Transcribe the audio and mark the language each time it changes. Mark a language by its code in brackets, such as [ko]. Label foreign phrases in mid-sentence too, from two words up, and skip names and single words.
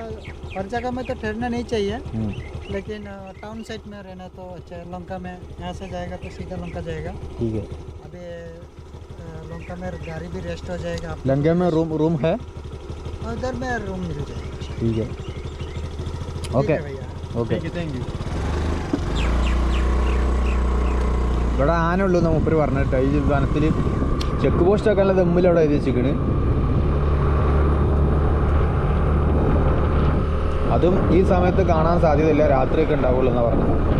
[hi] हर जगह में तो ठहरना नहीं चाहिए, लेकिन टाउन साइड में रहना तो अच्छा है। लंका में यहाँ से जाएगा तो सीधा लंका जाएगा। ठीक है। अभी लंका में गाड़ी भी रेस्ट हो जाएगा। आप लंका में रूम है? उधर में रूम मिल जाएगा। ठीक है, ठीक ओके है भैया। [en] ഓക്കെ. Thank you. [ml] ഇവിടെ ആന ഉള്ളൂ എന്ന് മൂപ്പര് പറഞ്ഞിട്ട്. ഈ വനത്തിൽ ചെക്ക് പോസ്റ്റൊക്കെ ഉള്ള തമ്മിൽ അവിടെ എഴുതി വെച്ചിരിക്കണ്. അതും ഈ സമയത്ത് കാണാൻ സാധ്യതയില്ല, രാത്രിയൊക്കെ ഉണ്ടാവുള്ളൂ എന്നാണ് പറഞ്ഞത്.